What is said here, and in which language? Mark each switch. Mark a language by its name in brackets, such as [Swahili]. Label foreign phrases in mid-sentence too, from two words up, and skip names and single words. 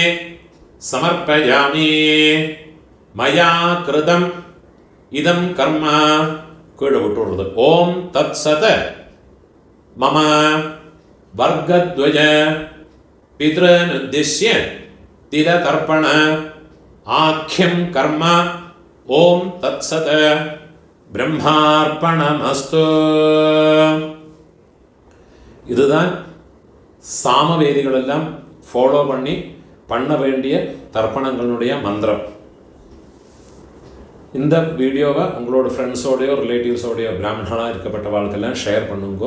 [Sanskrit] സമർപ്പയാമി മയാ കൃതം ഇദം കർമ്മ [Tamil] கீழே விட்டுக்கொடுத்து [Sanskrit] ഓം തത്സത് മമ വർഗദ്വയ പിതൃനുദ്ദിശ്യ തിലതർപ്പണ ആഖ്യം കർമ്മ ഓം തത്സത് ബ്രഹ്മാർപ്പണമസ്തു. [Tamil] இதுதான் சாமவேதிகளெல்லாம் ஃபாலோ பண்ண வேண்டிய தர்ப்பணங்களுடைய மந்திரம். இந்த வீடியோவை உங்களோட ஃப்ரெண்ட்ஸோடையோ ரிலேட்டிவ்ஸோடையோ பிராமணனாக இருக்கப்பட்ட வாழ்க்கையெல்லாம் ஷேர் பண்ணுங்கோ.